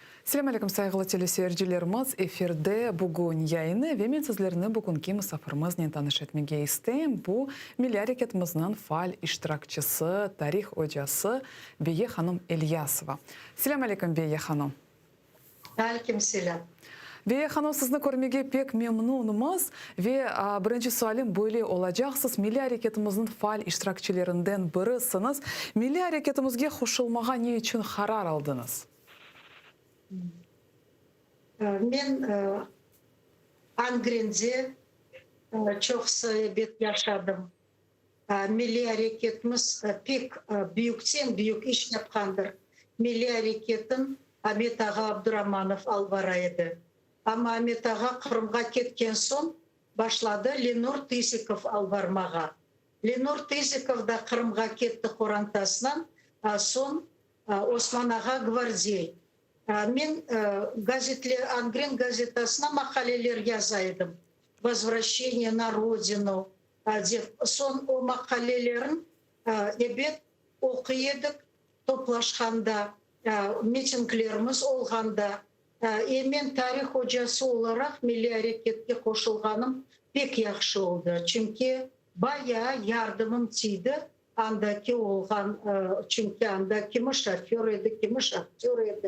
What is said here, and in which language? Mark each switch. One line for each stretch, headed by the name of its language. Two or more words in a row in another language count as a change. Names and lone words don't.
Crimean Tatar: Selam aleyküm saygılı teleseyircilerimiz. Efirde bugün yayını ve men sizlerine bugünkü misafirimizni tanış etmege isteyim. Bu milli hareketimizin faal iştirakçısı, tarih hocası Beye Hanım Elyasova. Selam aleyküm Beye Hanım. Aleyküm selam. Beye Hanım, sizni görmege pek memnunumuz ve birinci sualim böyle olacak. Siz milli hareketimizin faal iştirakçılarından birisiniz. Milli hareketimizge koşulmağa ne için karar aldınız? Men Angren'de çok sebep yaşadım. Milli hareketimiz pek büyükten büyük iş yapkandır. Milli hareketin Ahmet Ağa Abdurrahmanov albaraydı. Ama Ahmet Ağa Kırım'a ketken son başladı Lenor Tizikov albarmağa. Lenor Tizikov da Kırım'a ketti Korantasından son Osman Ağa Gvardiyay. Men Angren gazetasına makaleler yazaydım.
Russian: Возвращение на родину.
Crimean Tatar: Son o makalelerin evet okuyorduk, toplaşkanda, mitinglerimiz olganda. Men tarih hocası olarak milli hareketke koşulganım pek yaxşı oldu. Çünkü bayağı yardımım tiydi. Andaki olgan, çünkü andaki kimi şoför edi, kimi şahtör edi.